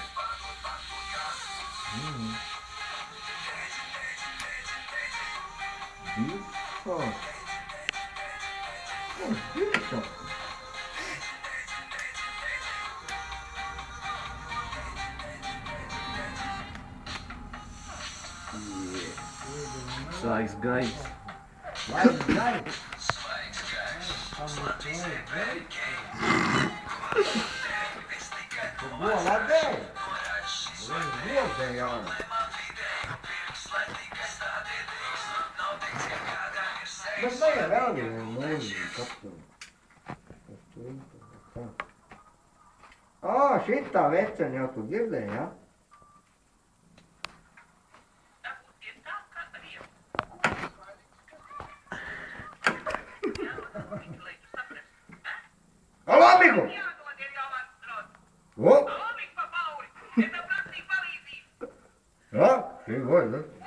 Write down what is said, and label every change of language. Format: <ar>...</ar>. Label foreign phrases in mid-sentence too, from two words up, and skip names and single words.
<lv>Disko. Ko disko? Svaigs gaiss.</lv> <pt>Vai, vai. Boa, lá dentro. Boa, senhora. Mas vai, velho, não, capitão.</pt> <lv>Oh, šitā vecena jau tu dzirdēji, ja?</lv> <pt>Alô, amigo! Ô! Ó, chegou, né?</pt>